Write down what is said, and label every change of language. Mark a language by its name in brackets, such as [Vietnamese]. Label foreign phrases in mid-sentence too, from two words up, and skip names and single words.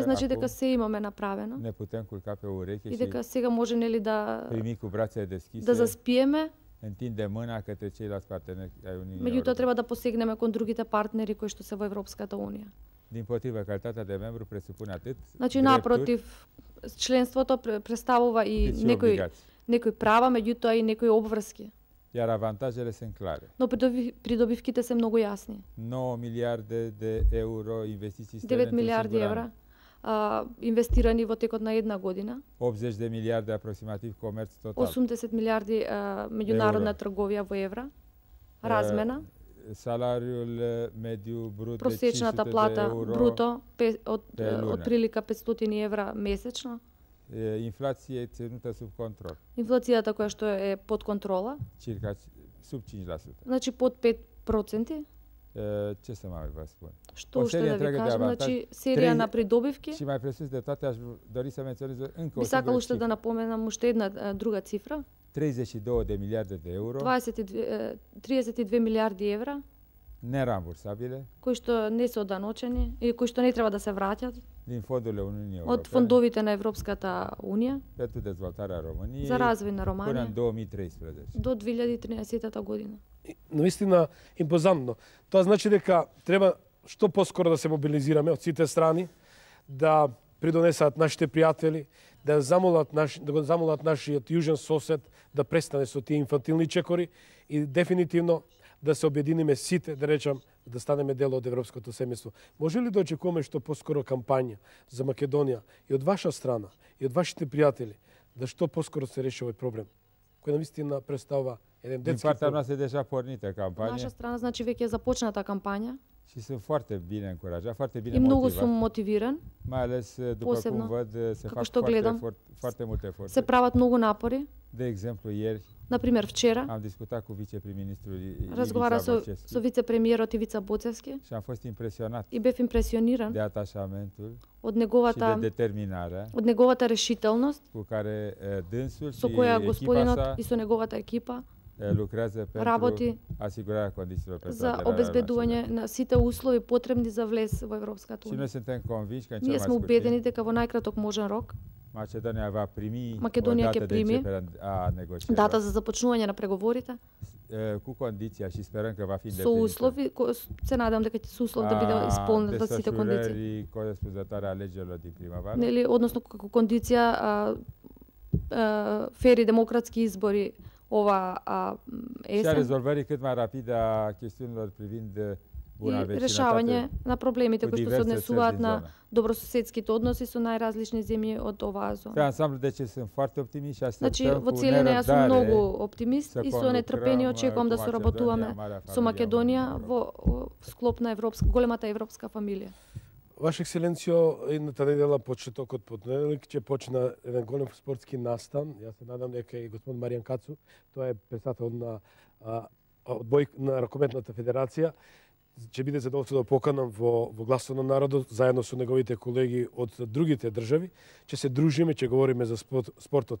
[Macedonian] Не значи [Romanian] acum [Macedonian] дека се имаме направено [Romanian] ne putem culca pe ureche [Macedonian] и [Romanian] și [Macedonian] дека сега може нели да [Romanian] primi cu brațele [Macedonian] да [Romanian] deschise, [Macedonian] заспиеме, [Romanian] întinde mâna către ceilalți parteneri ai Uniunii [Macedonian] меѓутоа [Romanian] Europene. [Macedonian] треба да посегнеме кон другите партнери кои што се во Европската Унија. [Romanian] Dimpotrivă, calitatea de membru presupune atât [Macedonian] Значи [Romanian] drepturi, [Macedonian] напротив, членството представува и [Romanian] cât și [Macedonian] некои [Romanian] obligații. [Macedonian] права, меѓутоа и некои обврски. [Romanian] Iar avantajele sunt clare. [Macedonian] Но придобивките се многу јасни. [Romanian] 9 miliarde de euro investiții străine [Macedonian] 9 милиарди евра инвестирани во текот на една година, [Romanian] 80 de miliarde aproximativ comerț total. [Macedonian] 80 милиарди меѓународна трговија во евра, размена, [Romanian] Salariul mediu brut de [Macedonian] просечната [Romanian] 500 de [Macedonian] плата [Romanian] euro, [Macedonian] бруто од [Romanian] pe lună. [Macedonian] од прилика 500 евра месечно, [Romanian] inflație ținută sub control, [Macedonian] инфлацијата која што е под контрола, [Romanian] circa sub 5%. [Macedonian] значи под 5%. [Romanian] Ce să mai vă spun? [Macedonian] Што уште да ви кажам, значи серија на придобивки. [Romanian] Și mai presus de toate aș dori să menționez încă o [Macedonian] Би сакал уште [Romanian] cifră. [Macedonian] да напоменам уште една друга цифра. [Romanian] 32 de miliarde de euro [Macedonian] 32 милиарди евра [Romanian] нерамбурсабиле, [Macedonian] кои што не се оданочени и кои што не треба да се враќат [Romanian] din fondurile Uniunii [Macedonian] од фондовите на Европската Унија [Romanian] pentru dezvoltarea României [Macedonian] за развој на [Romanian] până [Macedonian] Романија [Romanian] în 2013. [Macedonian] до 2013 година. Наистина импозантно. Тоа значи дека треба што поскоро да се мобилизираме од сите страни, да придонесат нашите пријатели, да го замолат нашиот јужен сосед да престане со тие инфантилни чекори и дефинитивно да се обединиме сите, да речам, да станеме дел од европското семејство. Може ли да очекуваме што поскоро кампања за Македонија и од ваша страна, и од вашите пријатели, да што поскоро се реши овој проблем, кој наистина представува еден детски [Romanian] Din partea noastră deja pornită campanie. [Macedonian] Наша страна значи веќе е започната кампања. [Romanian] Și sunt foarte bine încurajat, foarte bine [Macedonian] И многу [Romanian] motivat. [Macedonian] сум мотивиран. [Romanian] Mai ales după [Macedonian] Posebno, [Romanian] cum văd se fac [Macedonian] што гледам, [Romanian] foarte multe [Macedonian] се [Romanian] eforturi. [Macedonian] прават многу напори. [Romanian] De exemplu, ieri [Macedonian] Например, вчера [Romanian] am discutat cu viceprim-ministrul [Macedonian] разговара со Ivica вице-премиерот Ивица Боцевски [Romanian] și am fost impresionat [Macedonian] и бев импресиониран [Romanian] de atașamentul [Macedonian] од [Romanian] și de [Macedonian] неговата решителност [Romanian] cu care dânsul și [Macedonian] со која [Romanian] echipa [Macedonian] господинот [Romanian] sa [Macedonian] и со неговата екипа [Romanian] lucrează [Macedonian] работи [Romanian] pentru asigurarea condițiilor pentru [Macedonian] за [Romanian] aderarea [Macedonian] обезбедување на сите услови потребни за влез во Европската [Romanian] Și noi [Macedonian] Унија. [Romanian] suntem convinși că în cel [Macedonian] Ние [Romanian] mai [Macedonian] сме [Romanian] scurt [Macedonian] убедени [Romanian] timp [Macedonian] дека во најкраток можен рок [Romanian] Macedonia va primi [Macedonian] Македонија [Romanian] o [Macedonian] ќе [Romanian] dată de [Macedonian] прими [Romanian] începere a negocierilor [Macedonian] дата за започнување на преговорите [Romanian] cu condiția și sperăm că va fi [Macedonian] со услови, се надам дека ќе се услов да биде исполнета сите кондиции. [Romanian] desfășurării corespunzătoare a alegerilor din primăvară. [Macedonian] Нели, односно како кондиција фери демократски избори ова [Romanian] Și a [Macedonian] есен [Romanian] rezolvării cât mai rapide a chestiunilor privind buna [Macedonian] и [Romanian] vecinătate [Macedonian] решавање на проблемите [Romanian] cu [Macedonian] кои што се [Romanian] diverse țări [Macedonian] однесуваат [Romanian] din [Macedonian] на [Romanian] zonă. [Macedonian] добрососедските односи со најразлични земји од оваа [Romanian] Pe [Macedonian] зона. [Romanian] ansamblu, deci sunt foarte optimist și [Macedonian] Значи, [Romanian] așteptăm [Macedonian] во [Romanian] cu [Macedonian] целина јас сум [Romanian] nerăbdare [Macedonian] многу оптимист [Romanian] să [Macedonian] и со нетрпение [Romanian] conlucrăm [Macedonian] очекувам [Romanian] cu [Macedonian] да се [Romanian] Macedonia, [Macedonian] работуваме [Romanian] marea [Macedonian] со [Romanian] familia [Macedonian] Македонија [Romanian] Uniunii [Macedonian] во склоп на големата европска фамилија. Ваше екселенцијо, едната недела почетокот понеделник ќе почна еден голем спортски настан. Јас се надам дека и господин Маријан Кацу, тоа е председател на на ракометната федерација, ќе биде задоволство да поканам во Гласот на народот заедно со неговите колеги од другите држави, ќе се дружиме, ќе говориме за спортот.